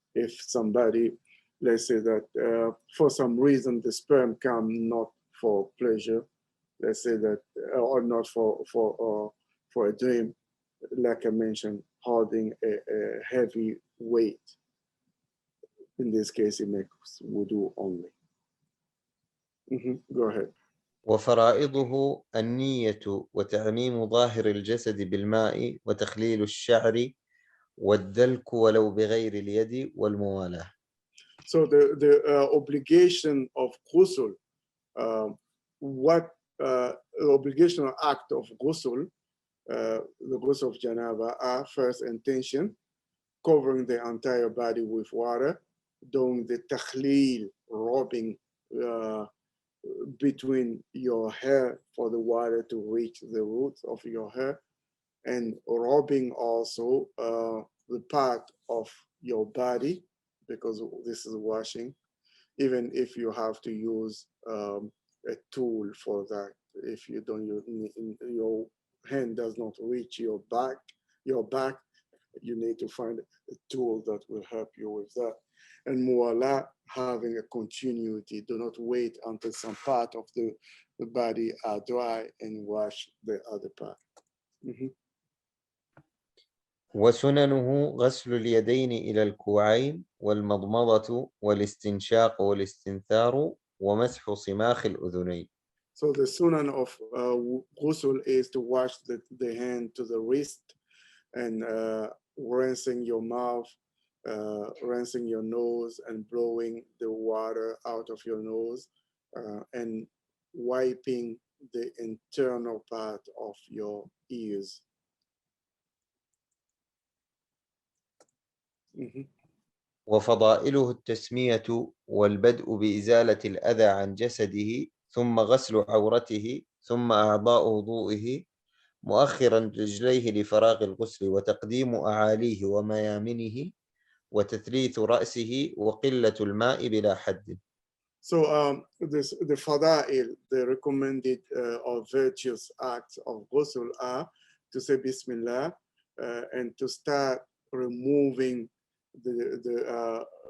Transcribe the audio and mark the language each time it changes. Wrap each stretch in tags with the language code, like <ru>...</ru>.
<en>If somebody, let's say that for some reason the sperm come not for pleasure, let's say that, or not for a dream, like I mentioned, holding a heavy weight. In this case, it makes wudu only. Go ahead.</en> <ar>وفرائضه النية وتعميم ظاهر الجسد بالماء وتخليل الشعر والدلك ولو بغير اليد والموالاة.</ar> <en>So the obligation of ghusl, the obligational act of ghusl, the ghusl of janaba, are first intention, covering the entire body with water, doing the takhleel, rubbing between your hair for the water to reach the roots of your hair, and rubbing also the part of your body, because this is washing, even if you have to use a tool for that. If you don't use, your hand does not reach your back, You need to find a tool that will help you with that. And muwala, having a continuity. Do not wait until some part of the body are dry and wash the other part.</en> <ar>وسننه غسل اليدين إلى الكوعين والمضمضة والاستنشاق والاستنثار ومسح صماخ الأذنين.</ar> <en>So the sunan of ghusl is to wash the hand to the wrist and rinsing your mouth, rinsing your nose and blowing the water out of your nose and wiping the internal part of your ears.</en> <ar>وفضائله التسمية والبدء بإزالة الأذى عن جسده ثم غسل عورته ثم أعضاء وضوئه مؤخرا رجليه لفراغ الغسل وتقديم أعاليه وميامنه وتثليث رأسه وقلة الماء بلا حد.</ar> <en>So the fada'il, the recommended or virtuous acts of ghusl are to say Bismillah and to start removing the</en>